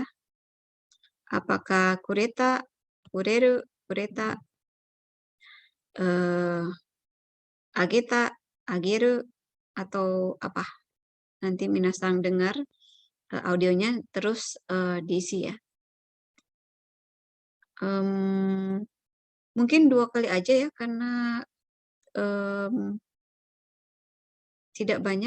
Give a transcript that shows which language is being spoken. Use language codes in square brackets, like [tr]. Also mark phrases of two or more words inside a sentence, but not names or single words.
[ja] Apakah くれた、くれる、くれた、あげた、あげる, [id] atau apa? Nanti minasang dengar audionya terus diisi ya. Mungkin 2 kali aja ya karena tidak banyak.